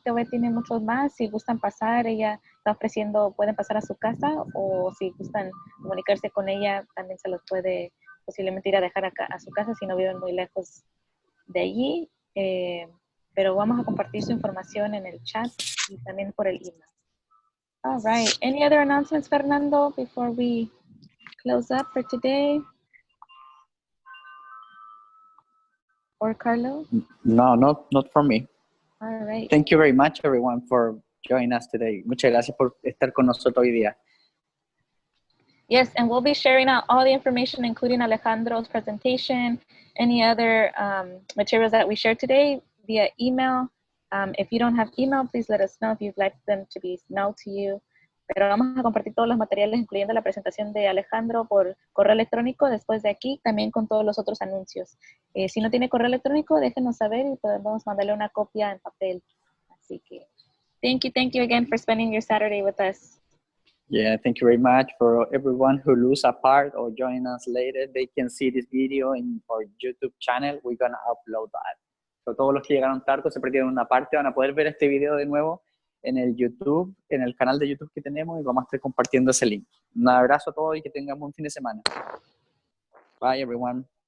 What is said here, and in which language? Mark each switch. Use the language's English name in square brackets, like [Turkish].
[Spanish] Todavía tiene muchos más. Si gustan pasar, ella está ofreciendo, pueden pasar a su casa, o si gustan comunicarse con ella, también se los puede posiblemente ir a dejar acá a su casa si no viven muy lejos de allí. Pero vamos a compartir su información en el chat y también por el email. [English] All right. Any other announcements, Fernando, before we close up for today? Or Carlo? No, not for me. All right. Thank you very much, everyone, for joining us today. [Spanish] Muchas gracias por estar con nosotros hoy día. [English] Yes, and we'll be sharing out all the information, including Alejandro's presentation, any other materials that we shared today via email. If you don't have email, please let us know if you'd like them to be mailed to you. [Spanish] Pero vamos a compartir todos los materiales, incluyendo la presentación de Alejandro por correo electrónico después de aquí, también con todos los otros anuncios. Si no tiene correo electrónico, déjenos saber y podemos mandarle una copia en papel. Así que, [English] thank you again for spending your Saturday with us. Yeah, thank you very much for everyone who lose a part or join us later. They can see this video in our YouTube channel. We're going to upload that. [Spanish] So todos los que llegaron tarde, se perdieron una parte, van a poder ver este video de nuevo en el YouTube, en el canal de YouTube que tenemos, y vamos a estar compartiendo ese link. Un abrazo a todos y que tengamos un fin de semana. [English] Bye, everyone.